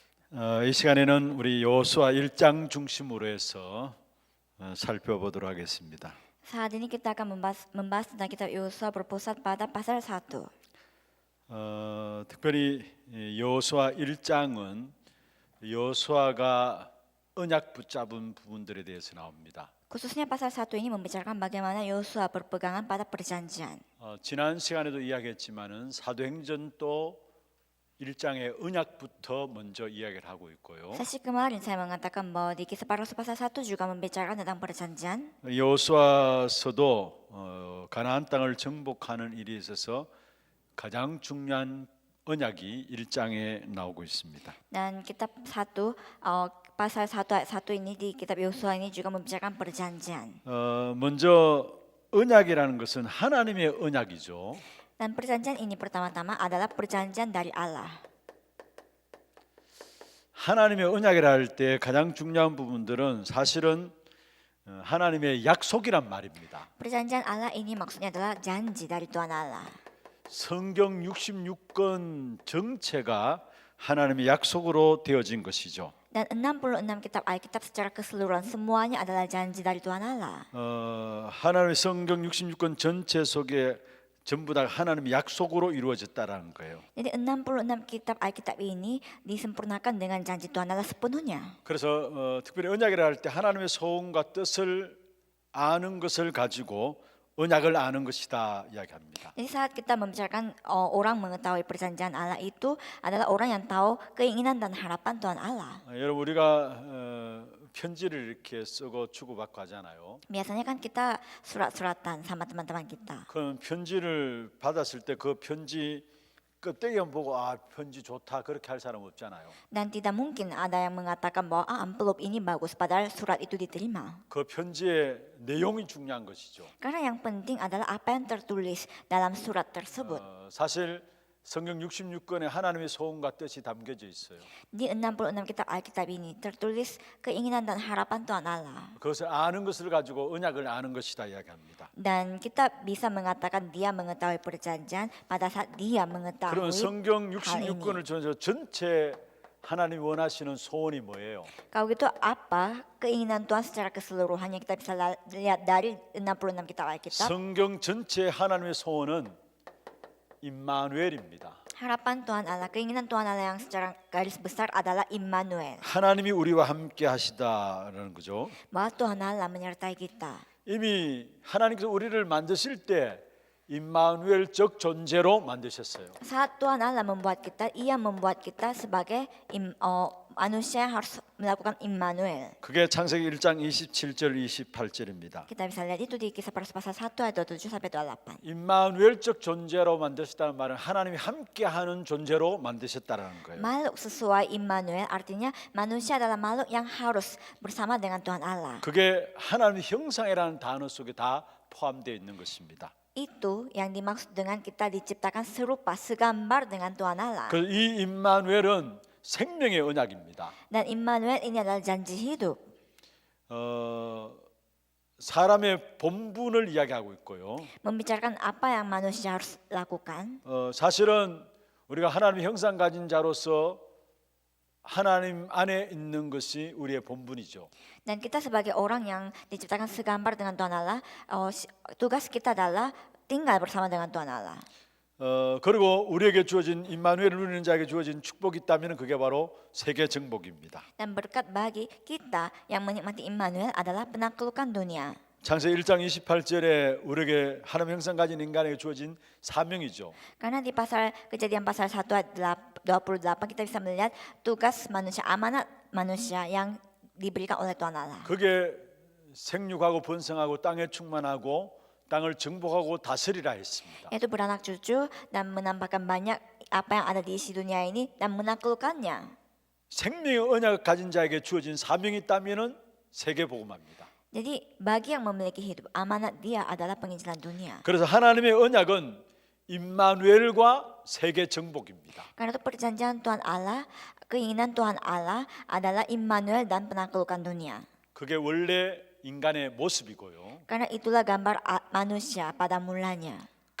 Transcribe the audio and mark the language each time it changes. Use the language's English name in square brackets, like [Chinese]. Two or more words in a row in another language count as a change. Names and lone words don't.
[Korean] 이 시간에는 우리 여호수아 1장 중심으로 해서 살펴보도록 하겠습니다. [Indonesian] Saat ini kita akan membahas tentang kitab Yosua berpusat pada pasal 1. [Korean] 특별히 여호수아 1장은 여호수아가 언약 붙잡은 부분들에 대해서 나옵니다. [Indonesian] Khususnya pasal 1 ini membicarakan bagaimana Yosua berpegangan pada perjanjian. [Korean] 지난 시간에도 이야기했지만은 사도행전도 1장의 언약부터 먼저 이야기를 하고 있고요. [Indonesian] Sesi kemarin saya mengatakan bahwa di kisah para rasul pasal 1 juga membicarakan tentang perjanjian. [Korean] 여호수아서도 가나안 땅을 정복하는 일에 있어서 가장 중요한 언약이 1장에 나오고 있습니다. [Indonesian] Dan kitab 1 pasal 1 ayat 1 ini di kitab Yosua ini juga membicarakan perjanjian. [Korean] 먼저 언약이라는 것은 하나님의 언약이죠. [Indonesian] Dan perjanjian ini pertama-tama adalah perjanjian dari Allah. [Korean] 하나님의 언약이라 할 때 가장 중요한 부분들은 사실은 하나님의 약속이란 말입니다. [Indonesian] Perjanjian Allah ini maksudnya adalah janji dari Tuhan Allah. [Korean] 성경 66권 전체가 하나님의 약속으로 되어진 것이죠. [Indonesian] Dan 66 kitab Alkitab secara keseluruhan semuanya adalah janji dari Tuhan Allah. [Korean] 하나님의 성경 66권 전체 속에 전부 다 하나님의 약속으로 이루어졌다라는 거예요. [Indonesian] Jadi 66 kitab Alkitab ini disempurnakan dengan janji Tuhan Allah sepenuhnya. [Korean] 그래서 특별히 언약이라 할 때 하나님의 소원과 뜻을 아는 것을 가지고 언약을 아는 것이다 이야기합니다. [Indonesian] Jadi saat kita membicarakan orang mengetahui perjanjian Allah itu adalah orang yang tahu keinginan dan harapan Tuhan Allah. [Korean] 여러분 우리가 편지를 이렇게 쓰고 주고받고 하잖아요. [Indonesian] Biasanya kan kita surat-suratan sama teman-teman kita. [Korean] 그럼 편지를 받았을 때 그 편지 껍데기만 보고 아 편지 좋다 그렇게 할 사람 없잖아요. [Indonesian] Dan tidak mungkin ada yang mengatakan bahwa amplop ini bagus padahal surat itu diterima. [Korean] 그 편지의 내용이 중요한 것이죠. [Indonesian] Karena yang penting adalah apa yang tertulis dalam surat tersebut. [Korean] 사실 성경 66권에 하나님의 소원과 뜻이 담겨져 있어요. [Indonesian] Di 66 kitab Alkitab ini tertulis keinginan dan harapan Tuhan Allah. [Korean] 그것을 아는 것을 가지고 언약을 아는 것이다 이야기합니다. [Indonesian] Dan kita bisa mengatakan dia mengetahui perjanjian pada saat dia mengetahui. [Korean] 그러면 성경 66권을 통해서 전체 하나님이 원하시는 소원이 뭐예요? [Indonesian] Kalau gitu apa keinginan Tuhan secara keseluruhannya kita bisa lihat dari 66 kitab Alkitab. [Korean] 성경 전체 하나님의 소원은 임마누엘입니다. [Indonesian] Harapan Tuhan Allah, keinginan Tuhan Allah yang secara garis besar adalah Immanuel. [Korean] 하나님이 우리와 함께 하시다라는 거죠. [Indonesian] Bahwa Tuhan Allah menyertai kita. [Korean] 이미 하나님께서 우리를 만드실 때 임마누엘적 존재로 만드셨어요. [Indonesian] Saat Tuhan Allah membuat kita, Ia membuat kita sebagai manusia yang harus melakukan Immanuel. [Korean] 그게 창세기 1장 27절 28절입니다. [Indonesian] Kita bisa lihat itu di kisah pasal 1 ayat 27 sampai 28. [Korean] 임마누엘적 존재로 만드셨다는 말은 하나님이 함께하는 존재로 만드셨다라는 거예요. [Indonesian] Makhluk sesuai Immanuel artinya manusia adalah makhluk yang harus bersama dengan Tuhan Allah. [Korean] 그게 하나님의 형상이라는 단어 속에 다 포함되어 있는 것입니다. [Indonesian] Itu yang dimaksud dengan kita diciptakan serupa, segambar dengan Tuhan Allah. [Korean] 이 임마누엘은 생명의 언약입니다. [Indonesian] Dan Immanuel ini adalah janji hidup. [Korean] 사람의 본분을 이야기하고 있고요. [Indonesian] Membicarakan apa yang manusia harus lakukan. [Korean] 사실은 우리가 하나님의 형상 가진 자로서 하나님 안에 있는 것이 우리의 본분이죠. [Indonesian] Dan kita sebagai orang yang diciptakan segambar dengan Tuhan Allah, tugas kita adalah tinggal bersama dengan Tuhan Allah. [Korean] 그리고 우리에게 주어진 임마누엘을 누리는 자에게 주어진 축복이 있다면 그게 바로 세계 정복입니다. [Indonesian] Dan berkat bagi kita yang menikmati Immanuel adalah penaklukan dunia. [Korean] 창세기 1장 28절에 우리에게 하나님 형상 가진 인간에게 주어진 사명이죠. [Indonesian] Karena di Kejadian pasal 1 ayat 28 kita bisa melihat tugas manusia, amanat manusia yang diberikan oleh Tuhan Allah. [Korean] 그게 생육하고 번성하고 땅에 충만하고 땅을 정복하고 다스리라 했습니다. [Indonesian] Yaitu beranak cucu dan menambahkan banyak apa yang ada di isi dunia ini dan menaklukkannya. [Korean] 생명의 언약을 가진 자에게 주어진 사명이 있다면은 세계 복음화입니다. [Indonesian] Jadi bagi yang memiliki hidup, amanat dia adalah penginjilan dunia. [Korean] 그래서 하나님의 언약은 임마누엘과 세계 정복입니다. [Indonesian] Karena itu perjanjian Tuhan Allah, keinginan Tuhan Allah adalah Immanuel dan penaklukan dunia. [Korean] 그게 원래 인간의 모습이고요. [Indonesian] Karena itulah gambar manusia pada mulanya.